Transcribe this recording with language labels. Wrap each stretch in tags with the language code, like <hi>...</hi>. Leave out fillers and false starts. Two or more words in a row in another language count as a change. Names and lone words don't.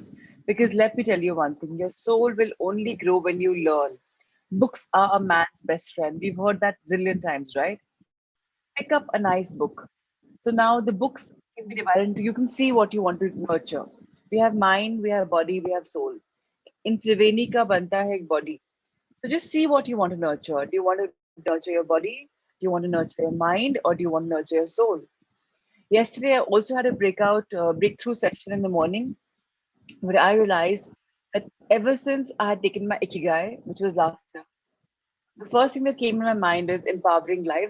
<en>Because let me tell you one thing, your soul will only grow when you learn. Books are a man's best friend. We've heard that zillion times, right? Pick up a nice book. So now the books can be divided into, you can see what you want to nurture. We have mind, we have body, we have soul.</en> <hi>इन त्रिवेणी का बनता है एक body.</hi> <en>So just see what you want to nurture. Do you want to nurture your body? Do you want to nurture your mind? Or do you want to nurture your soul? Yesterday, I also had a breakthrough session in the morning where I realized that ever since I had taken my Ikigai, which was last year, the first thing that came in my mind is empowering lives.</en>